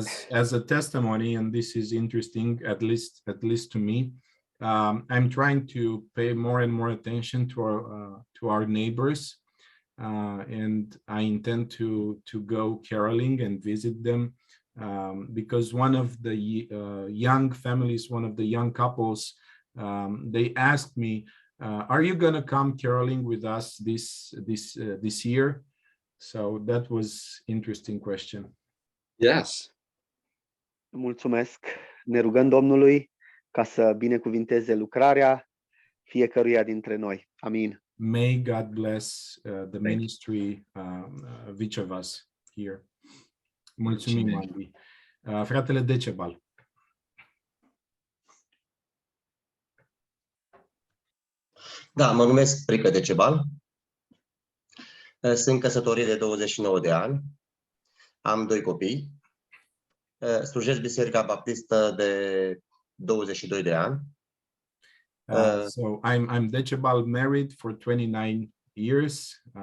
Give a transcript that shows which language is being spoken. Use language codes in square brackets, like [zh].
[en] As a testimony, and this is interesting, at least to me, I'm trying to pay more and more attention to our neighbors, and I intend to go caroling and visit them, because one of the young families, one of the young couples, they asked me, "Are you going to come caroling with us this year?" So that was interesting question. Yes. [ro] Mulțumesc. Ne rugăm Domnului ca să binecuvinteze lucrarea fiecăruia dintre noi. Amin. [en] May God bless the ministry of each of us here. [ro] Mulțumim, Andy. Fratele Decebal. Da, mă numesc Prică Decebal. Sunt căsătorit de 29 de ani. Am 2 copii. Slujesc Biserica Baptistă de 22 de ani. [en] So I'm Decebal, married for 29 years.